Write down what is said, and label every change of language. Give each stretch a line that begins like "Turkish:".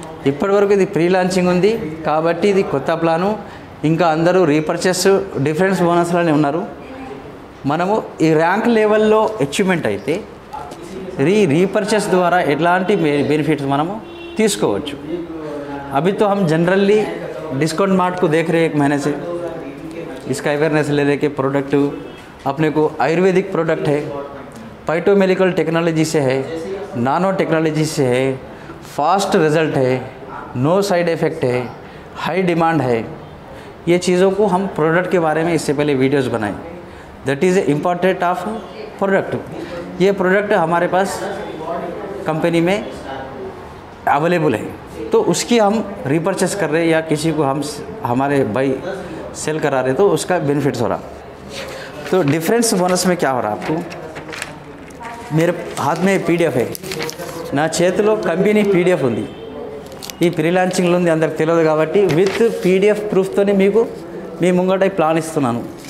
Telugu: ఇప్పటివరకు ఇది pre launching ఉంది కాబట్టి ఇది కొత్త ప్లాను. ఇంకా అందరూ రీపర్చేస్ డిఫరెన్స్ బోనస్లోనే ఉన్నారు. మనము ఈ ర్యాంక్ లెవెల్లో అచీవ్మెంట్ అయితే రీపర్చేస్ ద్వారా ఎట్లాంటి బెనిఫిట్స్ మనము తీసుకోవచ్చు.
Hindi: अभी तो हम जनरली डिस्काउंट मार्ट को देख रहे हैं 1 महीने से. इसका अवेयरनेस ले रहे कि प्रोडक्ट अपने को आयुर्वेदिक प्रोडक्ट है, फाइटोमेडिकल टेक्नोलॉजी से है, नानो टेक्नोलॉजी से है, फास्ट रिज़ल्ट है, नो साइड इफ़ेक्ट है, हाई डिमांड है. ये चीज़ों को हम प्रोडक्ट के बारे में इससे पहले वीडियोस बनाए.
English: That is important of product.
Hindi: ये प्रोडक्ट हमारे पास कंपनी में अवेलेबल है, तो उसकी हम रीपरचेस कर रहे हैं या किसी को हम हमारे भाई सेल करा रहे, तो उसका बेनिफिट्स हो रहा. तो डिफरेंस बोनस में क्या हो रहा आपको, मेरे हाथ में पीडीएफ है,
Telugu: నా చేతిలో కంపెనీ పీడిఎఫ్ ఉంది. ఈ ప్రీ లాంచింగ్లో ఉంది, అందరికి తెలియదు కాబట్టి విత్ పీడిఎఫ్ ప్రూఫ్తోనే మీకు మీ ముంగట ప్లాన్ ఇస్తున్నాను.